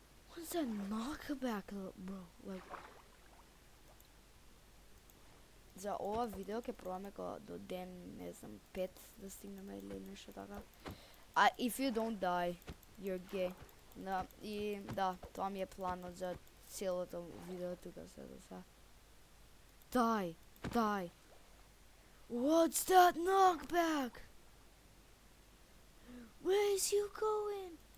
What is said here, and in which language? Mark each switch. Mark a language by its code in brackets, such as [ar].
[en] What's that knockback, bro? Like... [mk] За ова видео ќе пробаме до ден, не знам, 5 да стигнеме или нешто така. [en] If you don't die, you're gay. [mk] Да, и да, тоа ми е планот за целото видео тука се до сега. [en] Die. What's that knockback? Where is you going?